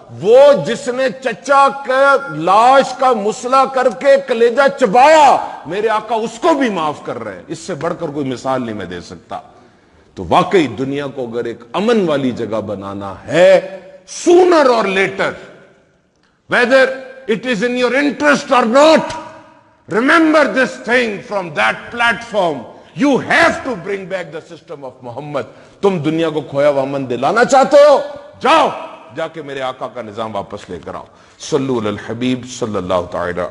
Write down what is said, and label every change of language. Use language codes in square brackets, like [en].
[ur] وہ جس نے چچا کے لاش کا مسئلہ کر کے کلیجہ چبایا، میرے آقا اس کو بھی معاف کر رہے ہیں۔ اس سے بڑھ کر کوئی مثال نہیں میں دے سکتا۔ تو واقعی دنیا کو اگر ایک امن والی جگہ بنانا ہے، [en] sooner or later, whether it is in your interest or not, remember this thing from that platform. You have to bring back the system of Muhammad. [ur] تم دنیا کو کھویا ہوا امن دلانا چاہتے ہو، جاؤ جا کے میرے آقا کا نظام واپس لے کر آؤ۔ [ar] صلو علی الحبیب صلی اللہ تعالی